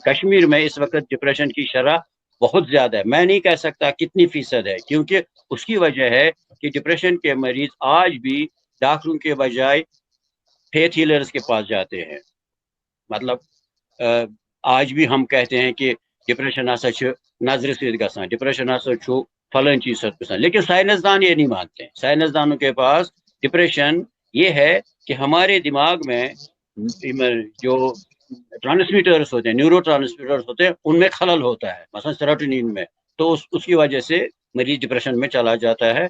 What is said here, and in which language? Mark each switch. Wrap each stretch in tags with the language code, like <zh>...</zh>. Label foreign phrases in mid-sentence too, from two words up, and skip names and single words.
<ur>کشمیر میں اس وقت ڈپریشن کی شرح بہت زیادہ ہے. میں نہیں کہہ سکتا کتنی فیصد ہے، کیونکہ اس کی وجہ ہے کہ ڈپریشن کے مریض آج بھی ڈاکٹروں کے بجائے</ur> <en>faith healers</en> <ur>کے پاس جاتے ہیں. مطلب آج بھی ہم کہتے ہیں کہ</ur> <ks>ڈپریشن ہسا نظر سۭتۍ گژھان، ڈپریشن ہسا چھُ فلان چیز سۭتۍ گژھان.</ks> <ur>لیکن سائنسدان یہ نہیں مانتے. سائنسدانوں کے پاس ڈپریشن یہ ہے کہ ہمارے دماغ میں جو ٹرانسمیٹرز ہوتے ہیں، نیورو ٹرانسمیٹرز ہوتے ہیں، ان میں خلل ہوتا ہے، مثلا سیروٹونین میں. تو اس کی وجہ سے مریض ڈپریشن میں چلا جاتا ہے.</ur>